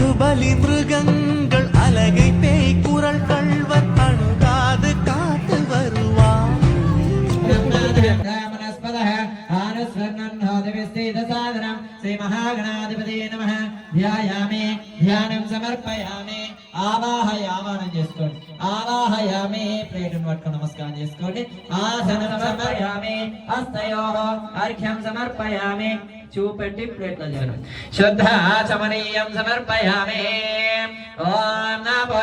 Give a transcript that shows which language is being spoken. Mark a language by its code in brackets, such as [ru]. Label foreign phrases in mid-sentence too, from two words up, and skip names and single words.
[ta] பலி மிருகங்கள் அலகை பேய் குரல் கள்வர் அணுகாது காத்து வருவார் [sa] श्री महागणाधिपति नमः ध्यायामि ध्यानं समर्पयामि [te] ఆవాహయామనం చేసుకోండి ఆవాహయామి ప్లేటును పట్టుకొని నమస్కారం చేసుకోండి ఆసనం [sa] समर्पयामि हस्तयोः अर्घ्यं समर्पयामि [te] చూపెట్టి ప్లేట్లో చేయండి [sa] श्रद्धाचमनीयं समर्पयामि ॐ नमो